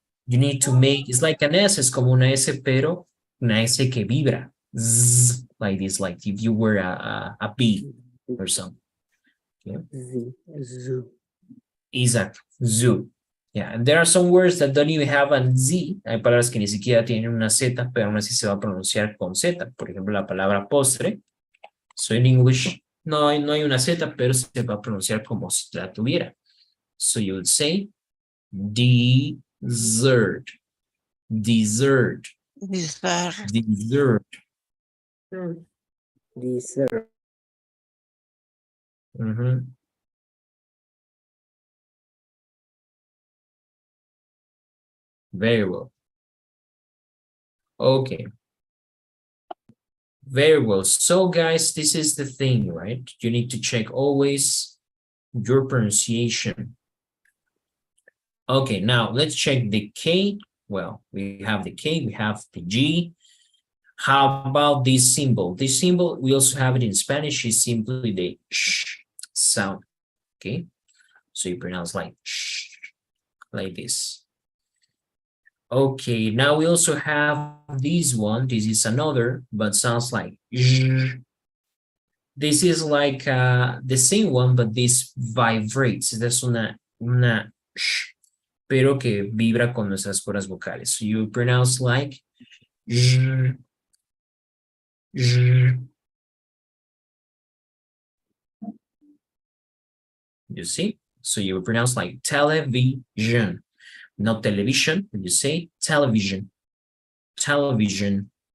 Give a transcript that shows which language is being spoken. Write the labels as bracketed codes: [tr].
[en] you need to make, it's like an S, [es] es como una S, pero una S que vibra. [en] Zzz, like this, like if you were a bee or something. Z. Zoo. Exactly. Zoo. Yeah, and there are some words that don't even have a Z. [es] Hay palabras que ni siquiera tienen una Z, pero aún así se va a pronunciar con Z. Por ejemplo, la palabra postre. [en] So in English, [es] no hay una Z, pero se va a pronunciar como si la tuviera. [en] So you would say dessert. Dessert. Dessert. Dessert. Dessert. Mhm. Very well. Okay. Very well. So guys, this is the thing, right? You need to check always your pronunciation. Okay, now let's check the K. Well, we have the K, we have the G. How about this symbol? This symbol, we also have it in Spanish, is simply the sh sound. Okay, so you pronounce like sh, like this. Okay, now we also have this one. This is another, but sounds like sh. This is like the same one, but this vibrates. [es] Esta es una sh, pero que vibra con nuestras cuerdas vocales. [en] So you pronounce like sh, sh. You see? So you pronounce like television, not television. You say television, television,